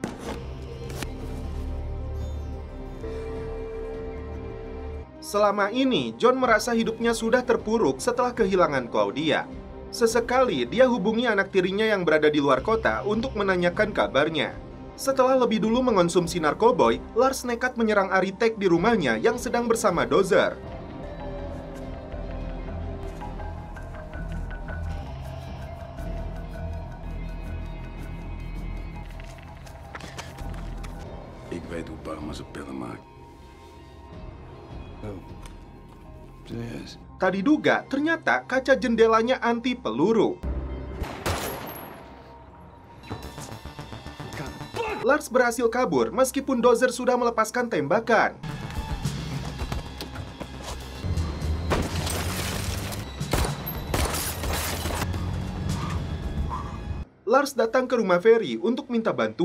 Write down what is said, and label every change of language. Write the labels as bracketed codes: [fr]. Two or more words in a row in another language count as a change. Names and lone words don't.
[id] Selama ini, John merasa hidupnya sudah terpuruk setelah kehilangan Claudia. Sesekali, dia hubungi anak tirinya yang berada di luar kota untuk menanyakan kabarnya. Setelah lebih dulu mengonsumsi narkoboy, Lars nekat menyerang Aritek di rumahnya yang sedang bersama Dozer. [nl] Ik weet hoe Parma zijn pillen maakt. Oh, serieus? [id] Tak diduga, ternyata kaca jendelanya anti peluru. Lars berhasil kabur meskipun Dozer sudah melepaskan tembakan. Lars datang ke rumah Ferry untuk minta bantuan.